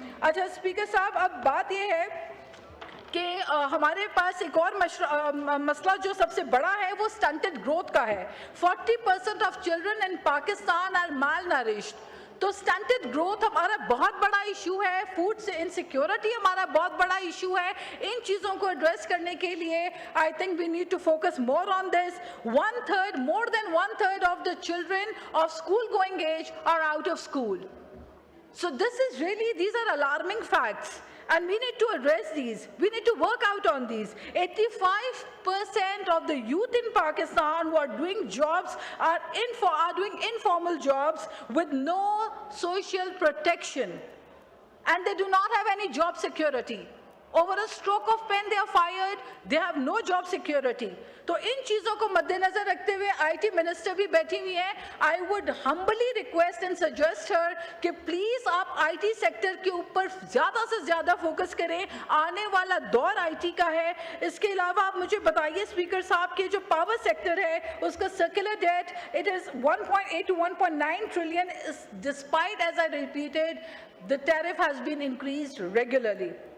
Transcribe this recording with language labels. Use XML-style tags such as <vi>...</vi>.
<ur>اچھا اسپیکر صاحب، اب بات یہ ہے کہ ہمارے پاس ایک اور مسئلہ جو سب سے بڑا ہے وہ سٹنٹڈ گروتھ کا ہے.</ur> <en>40% of children in Pakistan are malnourished.</en> <ur>تو سٹنٹڈ گروتھ ہمارا بہت بڑا ایشو ہے، فوڈ سے انسیکیورٹی ہمارا بہت بڑا ایشو ہے. ان چیزوں کو ایڈریس کرنے کے لیے</ur> <en>I think we need to focus more on this. 1/3 more than 1/3 of the children of school going age are out of school. So these are alarming facts and we need to address these. We need to work out on these. 85% of the youth in Pakistan who are doing jobs are doing informal jobs with no social protection and they do not have any job security. Over a stroke of pen they are fired, they have no job security.</en> <ur>تو ان چیزوں کو مد نظر رکھتے ہوئے I T minister بھی بیٹھی ہوئی ہیں.</ur> <en>I would humbly request and suggest her</en> <ur>کہ پلیز آپ آئی ٹی سیکٹر کے اوپر زیادہ سے زیادہ فوکس کریں. آنے والا دور آئی ٹی کا ہے. اس کے علاوہ آپ مجھے بتائیے اسپیکر صاحب کہ جو پاور سیکٹر ہے اس کا circular debt</ur> <en>It is 1.8 to 1.9 trillion despite as I repeated the tariff has been increased regularly.</en>